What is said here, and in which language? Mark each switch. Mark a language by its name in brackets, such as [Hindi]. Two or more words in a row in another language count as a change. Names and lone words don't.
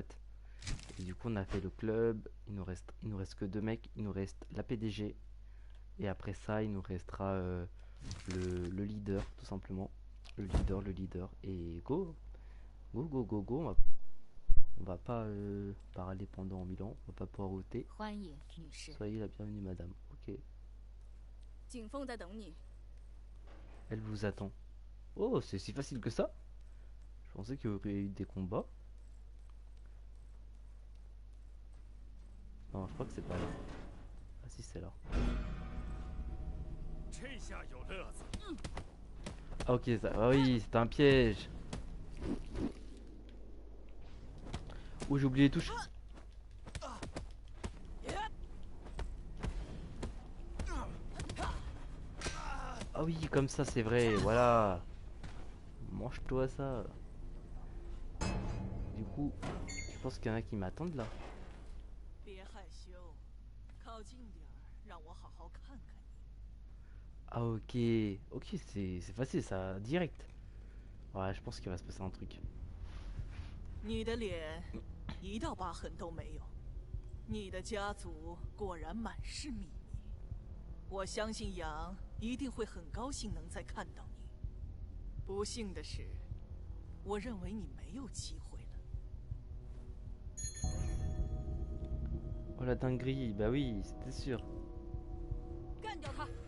[French] Et du coup, on a fait le club. Il nous reste que deux mecs. Il nous reste la PDG. Et après ça, il nous restera le leader, tout simplement. Le leader. Et [English] go, go, go, go, go. [French] On va pas parler pendant 1000 ans. On va pas pouvoir ôter. [Chinese] 欢迎，女士。 [French] Soyez la bienvenue, madame. Ok, [Chinese] 景凤在等你。 [French] elle vous attend. Oh, c'est si facile que ça? Je pensais qu'il y aurait eu des combats. Non, je crois que c'est pas là. Ah si, c'est là. Ah ok, ah oui, c'est un piège. Oh, j'ai oublié les touches. Ah oui, comme ça, c'est vrai, voilà. Mange-toi ça. Du coup, je pense qu'il y en a qui m'attendent là. [Chinese] 别害羞，靠近点儿，让我好好看看你。 [French] Ah ok, ok, c'est facile ça, direct. Ouais, je pense qu'il va se passer un truc. [Chinese] 你的脸一道疤痕都没有，你的家族果然满是秘密。我相信杨一定会很高兴能再看到你。不幸的是，我认为你没有机会了。 [French] Oh la dinguerie, bah oui, c'était sûr. [Chinese] 干掉他！